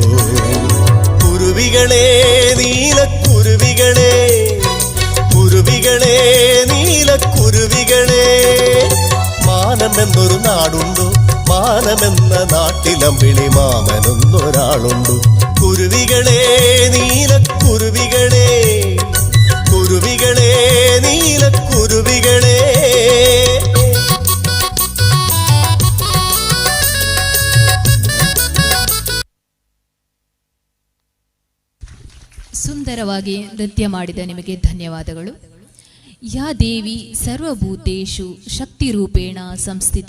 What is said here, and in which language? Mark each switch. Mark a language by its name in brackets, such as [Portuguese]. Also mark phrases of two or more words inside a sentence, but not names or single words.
[Malayalam] കുരുവികളെ നീലക്കുരുവികളെ, കുരുവികളെ നീലക്കുരുവികളെ, മാനമെന്നൊരു നാടുണ്ടോ? മാനമെന്ന നാട്ടിലമ്പിളി മാമനെന്നൊരാളുണ്ടോ? കുരുവികളെ നീലക്കുരുവികളെ, കുരുവികളെ നീലക്കുരുവികളെ. [Kannada] ಸುಂದರವಾಗಿ ನೃತ್ಯ ಮಾಡಿದ ನಿಮಗೆ ಧನ್ಯವಾದಗಳು. [Sanskrit] या देवी सर्वभूतेषु शक्तिरूपेण संस्थिता.